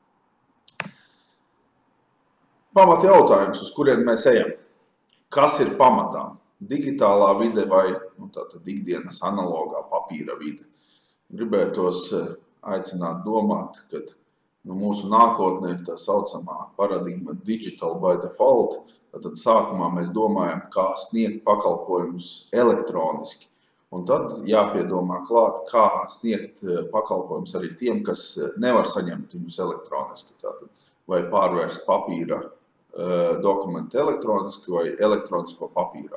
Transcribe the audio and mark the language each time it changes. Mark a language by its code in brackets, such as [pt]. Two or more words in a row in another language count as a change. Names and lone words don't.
[lv] Pamat jautājums, uz kuriem mēs ejam. Kas ir pamatā? Digitālā vide vai tātad ikdienas analogā papīra vide? Gribētos aicināt domāt, ka mūsu nākotnē ir tā saucamā paradigma [en] digital by default. [lv] Tad sākumā mēs domājam, kā sniegt pakalpojumus elektroniski. Un tad jāpiedomā klāt, kā sniegt pakalpojumus arī tiem, kas nevar saņemt viņus elektroniski. Tātad, vai pārvērst papīra dokumentu elektroniski vai elektronisko papīrā.